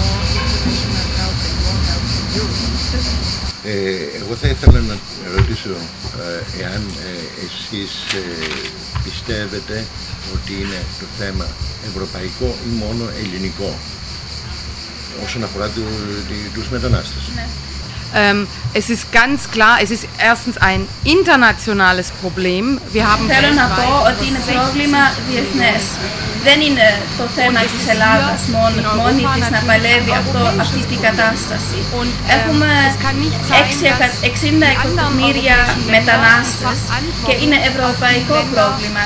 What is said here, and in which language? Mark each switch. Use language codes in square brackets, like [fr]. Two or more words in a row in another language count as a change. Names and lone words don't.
[el] Εγώ θα ήθελα να ρωτήσω εάν εσείς πιστεύετε ότι είναι το θέμα ευρωπαϊκό ή μόνο ελληνικό όσον αφορά τους μετανάστες. Ναι. [de] Es ist ganz klar, es ist erstens ein internationales Problem. Wir haben [el] Θέλω να πω ότι είναι πρόβλημα διεθνές. Δεν είναι το θέμα της Ελλάδας μόνη της να παλεύει αυτή την κατάσταση. Έχουμε 60 εκατομμύρια μετανάστες και είναι ευρωπαϊκό πρόβλημα.